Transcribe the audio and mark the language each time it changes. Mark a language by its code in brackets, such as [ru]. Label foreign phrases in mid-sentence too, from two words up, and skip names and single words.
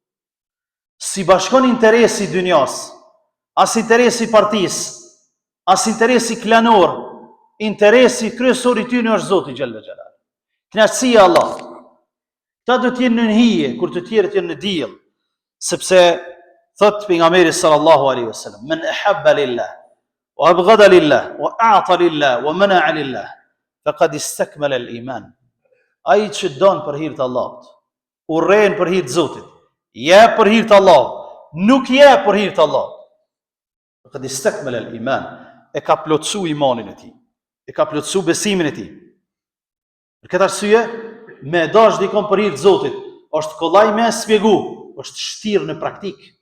[sq] Si bashkon interesi dynjas, as interesi partisë, as interesi klanor, interesi kryesor i tyre është Zoti [ar] جل جلاله. [sq] Kënaqësia e Allahut. Ta do t'jenë në hije kur të tjerët janë në diell, sepse thot pejgamberi [ar] صلى الله عليه وسلم, "من أحب لله وأبغض لله وأعطى لله ومنع لله فقد استكمل الإيمان." [sq] Ai që don për hir të Allahut, urren për hir të Zotit, jep për hir të Allahut, nuk jep për hir të Allahut. [ar] فقد استكمل الإيمان, [sq] e ka plotësu imanin e tij, e ka plotësu besimin e tij. Për këtë arsye, me dash dikon për hir të Zotit, është kollaj me spjegu, është shtirë në praktik.